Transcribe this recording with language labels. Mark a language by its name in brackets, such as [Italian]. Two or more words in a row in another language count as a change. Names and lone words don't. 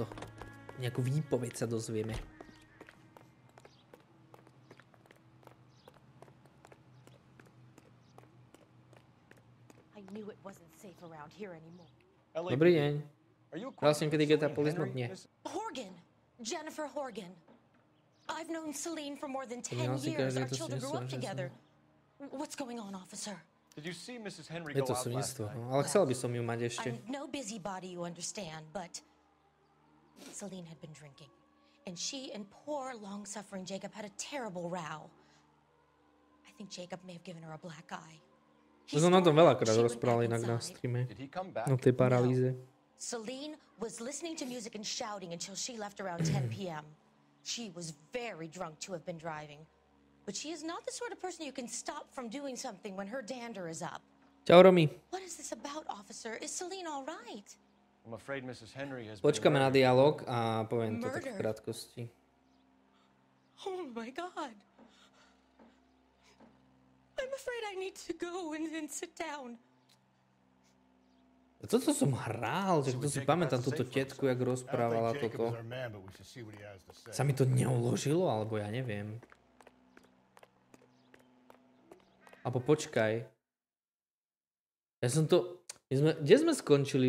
[Slovak] Nejakú výpoveď sa dozvieme. Dobrý deň. Vlastne, kedy je tá polizmot? Nie. [English] Horgan. Jennifer Horgan. I've known Celine for more than 10 years. Our children grew up together. What's going on, officer? Did you see Mrs. Henry [Slovak] Je [English] go [Slovak] to [English] out last [Slovak] svinstvo, [English] night? [Slovak] ale chcel by som ju mať ešte. [English] I'm no busybody, you understand, but Celine had been drinking. And she and poor, long-suffering Jacob had a terrible row. I think Jacob may have given her a black eye. [Slovak] To som na tom veľakrát rozprával inak na streame. No tej paralýze. [English] Celine was listening to music and shouting until she left around 10 p.m. She was very drunk to have been driving. But she is not the sort of person you can stop from doing something when her dander is up. [Slovak] Čau, Romy. [English] What is this about, officer? Is Celine all right? I'm afraid Mrs. Henry has [Slovak] Počkáme na dialog a poviem to tak v krátkosti. [English] Oh my God. I'm afraid I need to go and sit down. [Slovak] Toto som hral, že to si pamätám túto tetku, jak rozprávala toto. Sa mi to neuložilo, alebo ja neviem. Alebo počkaj. Ja som to... Kde sme skončili?